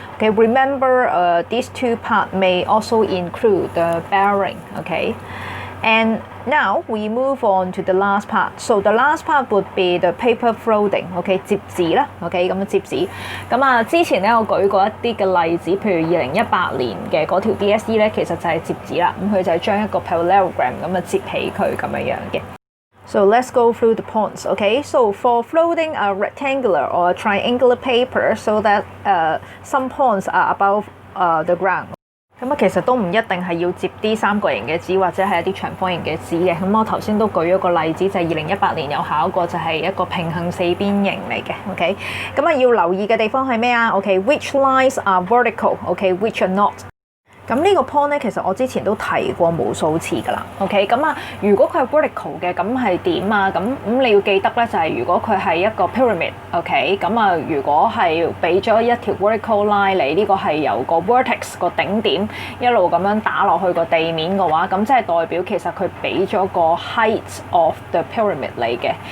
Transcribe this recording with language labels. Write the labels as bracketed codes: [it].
[en] Okay, remember these two parts may also include the bearing. Okay, and now we move on to the last part. So the last part would be the paper folding. [yue] Okay， 摺紙啦。OK， 咁摺紙。咁啊，之前咧我舉過一啲嘅例子，譬如2018年嘅嗰條 DSE 咧，其實就係摺紙啦。咁佢就係將一個 parallelogram 咁啊摺起佢咁樣嘅。 [en] So let's go through the points. Okay, so for folding a rectangular or a triangular paper, so that some points are above the ground. [yue] 咁啊，其實都唔一定係要摺啲三角形嘅紙或者係一啲長方形嘅紙嘅。咁我頭先都舉咗個例子，就係2018年有考過，就係一個平行四邊形嚟嘅。 OK， 咁啊要留意嘅地方係咩啊 ？OK， [en] which lines are vertical？ [yue] OK， [en] which are not？ [yue] 咁呢個 point 咧，其實我之前都提過無數次㗎啦。OK， 咁啊，如果佢係 vertical 嘅，咁係點啊？咁你要記得咧，就係如果佢係一個 pyramid，OK， 咁啊，如果係俾咗一條 vertical line 你，呢個係由個 vertex 個頂點一路咁樣打落去個地面嘅話，咁即係代表其實佢俾咗個 [en] height of the pyramid [yue] 你嘅。